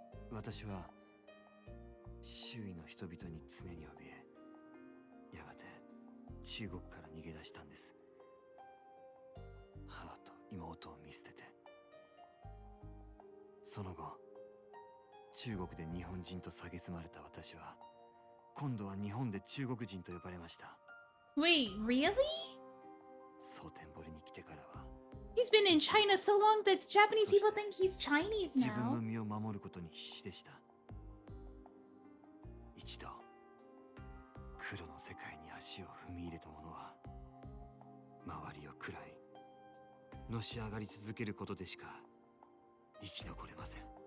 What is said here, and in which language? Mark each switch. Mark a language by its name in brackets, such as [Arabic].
[Japanese] 私は周囲の人々に常に怯え、やがて中国から逃げ出したんです。母と妹を見捨てて。その後、中国で日本人と蔑まれた私は、今度は日本で中国人と呼ばれました。 [English] Wait, really? [Japanese] 蒼天堀に来てからは、 [English] He's been in China so long that Japanese people think he's Chinese [Japanese] 自分 [English] now. [Japanese] の身を守ることに必死でした。一度黒の世界に足を踏み入れた者は周りを喰らいのし上がり続けることでしか生き残れません。